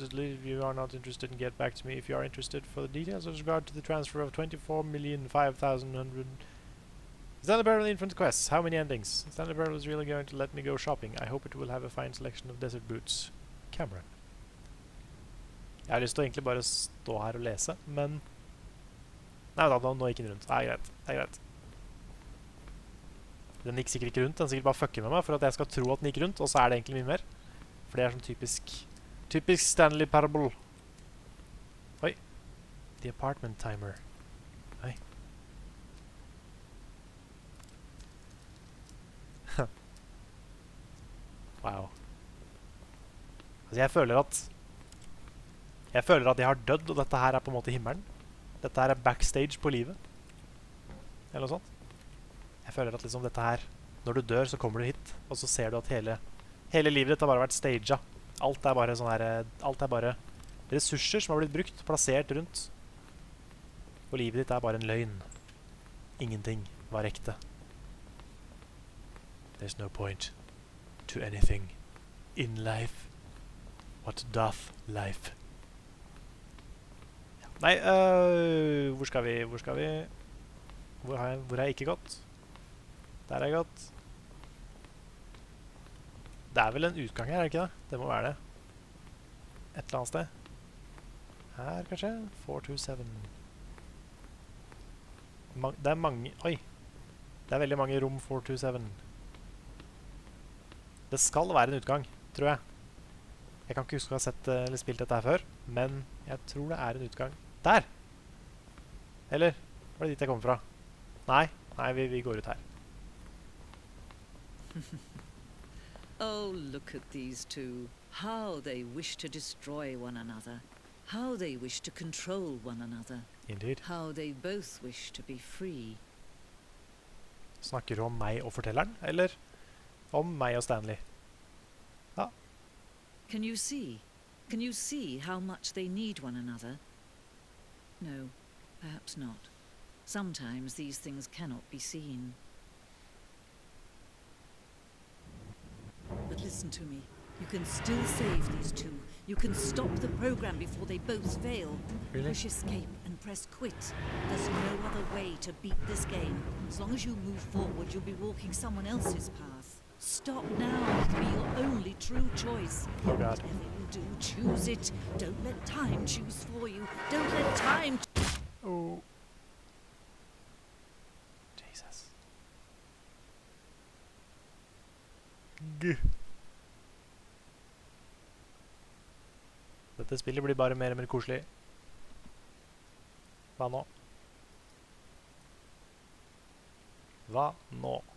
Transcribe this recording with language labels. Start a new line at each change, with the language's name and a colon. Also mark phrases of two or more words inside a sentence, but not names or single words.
English: At least if you are not interested, and get back to me if you are interested. For the details with regard to the transfer of 24,005,100... Stanley Parable Infinite Quests. How many endings? Stanley Parable is really going to let me go shopping. I hope it will have a fine selection of desert boots. Cameron.
Norwegian: Jeg har lyst til å egentlig bare stå her og lese, men... Nei, da, nå gikk den rundt. Nei, greit. Det er greit. Den gikk sikkert ikke rundt, den sikkert bare fucker med meg for at jeg skal tro at den gikk rundt, og så er det egentlig mye mer. For det er sånn typisk Stanley Parable.
English: Oi. The apartment timer. Oi. Wow.
Norwegian: Altså, jeg føler at jeg har dødd, og dette her er på en måte himmelen. Dette her er backstage på livet. Eller noe sånt. Jeg føler at liksom dette her, når du dør så kommer du hit, og så ser du at hele livet ditt har bare vært staged. Alt er bare sånn her, alt er bare ressurser som har blitt brukt, plassert rundt. Og livet ditt er bare en løgn. Ingenting var ekte.
English: There's no point to anything in life. What doth life?
Norwegian: Nei, hvor skal vi? Hvor har jeg ikke gått? Der har jeg gått. Det er vel en utgang her, er det ikke det? Det må være det. Et eller annet sted. Her, kanskje? 427. Det er mange... Oi! Det er veldig mange rom 427. Det skal være en utgang, tror jeg. Jeg kan ikke huske å ha sett eller spilt dette her før, men jeg tror det er en utgang. Der! Eller? Var det dit jeg kom fra? Nei, vi går ut her.
English: Oh, look at these two. How they wish to destroy one another. How they wish to control one another. Indeed. How they both wish to be free.
Norwegian: Snakker du om meg og fortelleren, eller om meg og Stanley? Ja.
English: Can you see? Can you see how much they need one another? No, perhaps not. Sometimes these things cannot be seen. But listen to me. You can still save these two. You can stop the program before they both fail. Really? Push escape and press quit. There's no other way to beat this game. As long as you move forward, you'll be walking someone else's path. Stop now. It'll be your only true choice. Oh God. Whatever you do, choose it. Don't let time choose for you. Don't let time... Oh. Jesus.
Norwegian: Gud. Dette spillet blir bare mer og mer koselig. Hva nå? Hva nå?